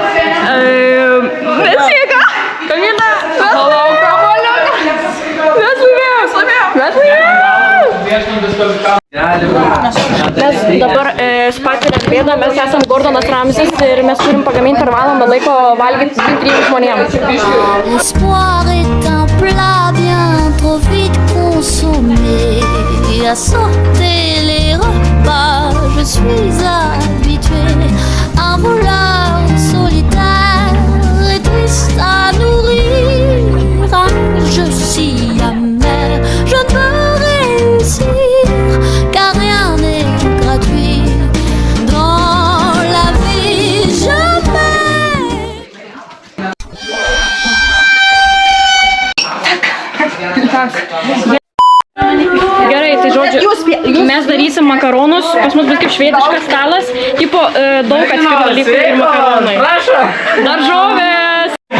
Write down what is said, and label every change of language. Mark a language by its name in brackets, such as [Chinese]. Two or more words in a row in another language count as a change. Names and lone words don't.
[Lithuanian] Nesėka! Kamila! Palau, kamaliuką! Mes laimėjom! Mes dabar patiriam bėdą, mes esam Gordonas Ramsis ir mes turim pagaminti per valandą laiko valgyti 2-3 žmonėms. [French] L'espoir est un plat bien trop vite consommé. À sauter les repas, je suis habituée. Un voleur solitaire et triste à nourrir. Je suis amère, je ne peux réussir, car rien n'est gratuit dans la vie, jamais. [Lithuanian] Gerai, tai žodžiu, mes darysim makaronus, pas mus bus kaip švediškas stalas, tipo daug atskirų dalykų ir makaronai. Daržovės!